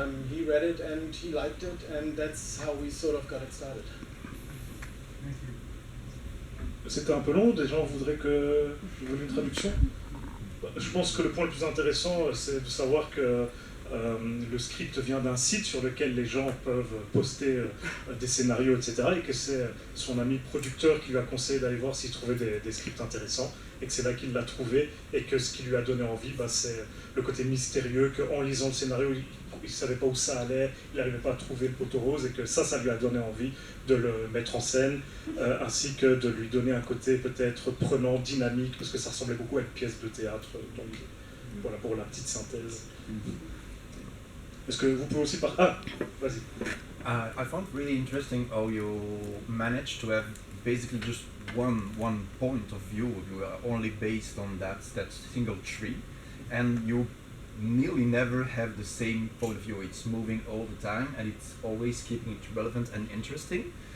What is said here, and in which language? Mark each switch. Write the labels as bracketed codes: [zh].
[en] He read it and he liked it, and that's how we sort of got it started. [fr] C'était un peu long, des gens voudraient que je vous donne une traduction. Je pense que le point le plus intéressant, c'est de savoir que le script vient d'un site sur lequel les gens peuvent poster des scénarios, etc. Et que c'est son ami producteur qui lui a conseillé d'aller voir s'il trouvait des scripts intéressants. Et que c'est là qu'il l'a trouvé. Et que ce qui lui a donné envie, c'est le côté mystérieux, qu'en lisant le scénario, il ne savait pas où ça allait, il n'arrivait pas à trouver le poteau rose. Et que ça lui a donné envie de le mettre en scène, ainsi que de lui donner un côté peut-être prenant, dynamique, parce que ça ressemblait beaucoup à une pièce de théâtre. Donc, voilà pour la petite synthèse. Est-ce que vous pouvez aussi vas-y. [en] I found really interesting how you managed to have basically just one point of view. You are only based on that single tree, and you nearly never have the same point of view. It's moving all the time, and it's always keeping it relevant and interesting.